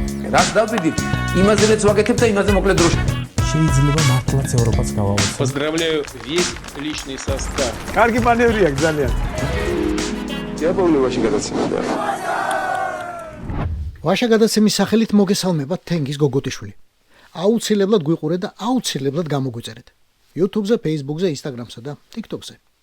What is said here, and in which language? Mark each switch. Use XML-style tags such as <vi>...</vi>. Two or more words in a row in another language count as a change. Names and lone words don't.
<ka>რას დავდივით, იმაზეც ვაკეთებ და იმაზე მოკლედ დროში. შეიძლება მართლაც ევროპაც გავავოცოთ.</ka> <ru>Поздравляю весь личный состав.</ru> <ka>კარგი მანევრია ძალიან. დიაბოლოვაში გადაცემდა. ვაშა გადაცემის სახელით მოგესალმებათ თენგის გოგოტიშვილი. აუცილებლად გვიყურეთ და აუცილებლად გამოგვიწერეთ. YouTube-ზე, Facebook-ზე, Instagram-სა და TikTok-ზე.</ka>